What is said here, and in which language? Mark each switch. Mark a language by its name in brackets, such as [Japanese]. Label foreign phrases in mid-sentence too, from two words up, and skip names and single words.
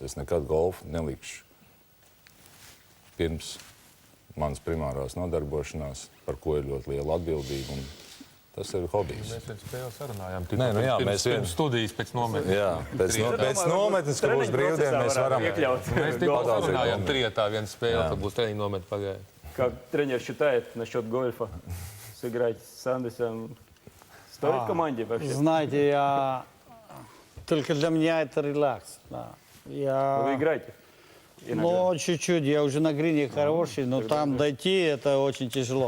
[Latvian] Es nekad golfu nelikšu pirms manas primārās nodarbošanās, par ko ir ļoti liela atbildība. Tas ir hobijs. Mēs pēc spēles sarunājām. Pirms studijas, pēc nometnes. Jā, pēc nometnes, ka būs brīvdiena, mēs varam iekļaut. Mēs tikko sarunājām trietā viena spēle, tad būs treniņa nometne pagāja. [Russian] Как тренер считает насчет гольфа? Сыграть с Андесом стоит команде вообще? Знаете, только для меня это релакс. Да. Вы играете? Ну, чуть-чуть. Я уже на грине хороший, но там дойти это очень тяжело.